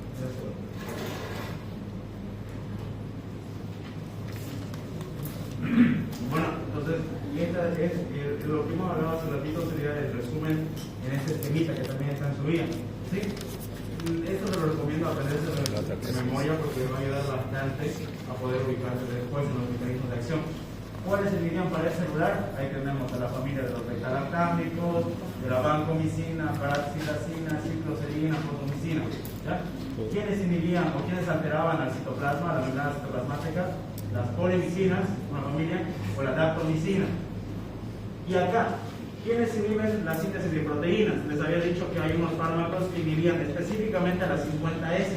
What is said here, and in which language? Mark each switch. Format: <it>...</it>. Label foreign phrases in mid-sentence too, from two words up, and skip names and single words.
<es>Bueno, entonces, lo que hemos hablado hace ratito sería el resumen en este esquemita que también está en su guía. ¿Sí? Esto se lo recomiendo aprenderse de memoria porque va a ayudar bastante a poder ubicarse después en los mecanismos de acción. ¿Cuáles se irían para el celular? Ahí tenemos a la familia de los beta-lactámicos, de la vancomicina, paraxilacina, cicloserina, fotomicina. ¿Ya? ¿Quiénes inhibían o quiénes alteraban al citoplasma, a las membranas citoplasmáticas? Las polimicinas, una familia, o la daptomicina. Y acá, ¿quiénes inhiben la síntesis de proteínas? Les había dicho que hay unos fármacos que inhibían específicamente a las 50S.</es>